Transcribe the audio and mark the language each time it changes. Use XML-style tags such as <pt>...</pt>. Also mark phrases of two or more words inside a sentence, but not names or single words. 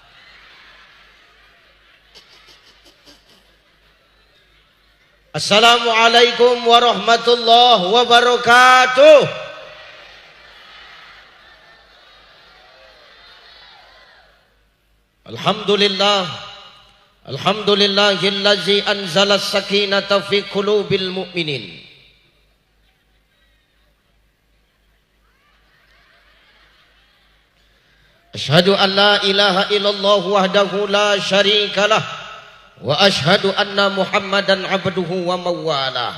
<ar>السلام عليكم ورحمة الله وبركاته. Alhamdulillah. الحمد لله الذي أنزل السكينة في قلوب المؤمنين. أشهد أن لا إله إلا الله وحده لا شريك له. وأشهد أن محمدا عبده ومولاه.</ar>